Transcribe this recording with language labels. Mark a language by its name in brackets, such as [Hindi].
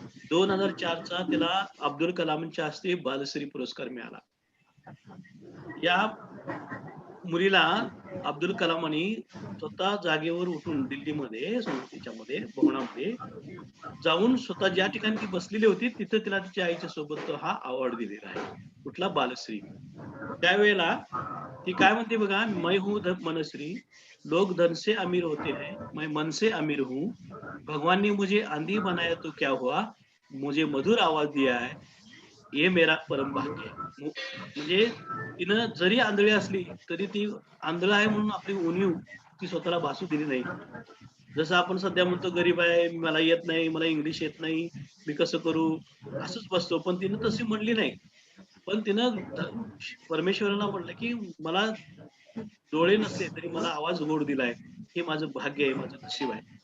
[Marathi] 2004चा तिला अब्दुल कलामच्या हस्ते बालश्री पुरस्कार मिळाला. या मुलीला अब्दुल कलामांनी स्वतः जागेवर उठून दिल्लीमध्ये संसदेच्यामध्ये भवनामध्ये जाऊन स्वतः ज्या ठिकाणी ती बसलेली होती तिथं तिला तिच्या आईच्या सोबत तो हा अवॉर्ड दिलेला आहे. कुठला? बालश्री. त्यावेळेला ती काय म्हणते बघा, [Hindi] मैं हूं मनश्री, लोग धन से अमीर होते हैं, मैं मन से अमीर हूं, भगवान ने मुझे आंधी बनाया तो क्या हुआ, मुझे मधुर आवाज दिया है, ये मेरा परम भाग्य है. [Marathi] म्हणजे तिनं जरी आंधळी असली तरी ती आंधळ आहे म्हणून आपली उणीव ती स्वतःला भासू दिली नाही. जसं आपण सध्या म्हणतो गरीब आहे, मला येत नाही, मला इंग्लिश येत नाही, मी कसं करू, असंच बसतो. पण तिनं तशी म्हणली नाही. पण तिनं परमेश्वराला म्हटलं की मला डोळे नसले तरी मला आवाज गोड दिलाय, हे माझं भाग्य आहे, माझं नशीब आहे.